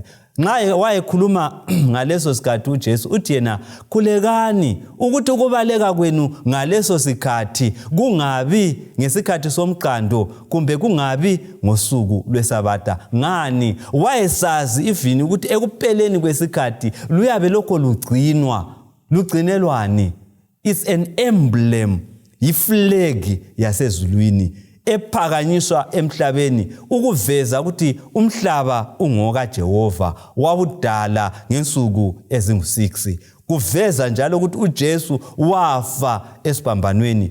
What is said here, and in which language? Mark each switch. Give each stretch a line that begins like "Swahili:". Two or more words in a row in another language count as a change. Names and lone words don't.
North Ndebele: Nxa wayekhuluma ngaleso sikhathi uJesu uthi yena khulekani ukuthi ukubaleka kwenu ngaleso sikhathi kungabi ngesikhathi somqando, kumbe kungabi ngosuku lweSabatha. Ngani? Wayesazi ivini ukuthi ekupheleni kwesikhathi luyabe lokho lugcinelwani.
English: It's an emblem,
North Ndebele: yiflag yasezulwini ephakanyiswa emhlabeni ukuveza ukuthi umhlaba ungoka Jehova, wawudala ngensuku ezingu-6. Kuveza njalo ukuthi uJesu wafa esibhambanweni.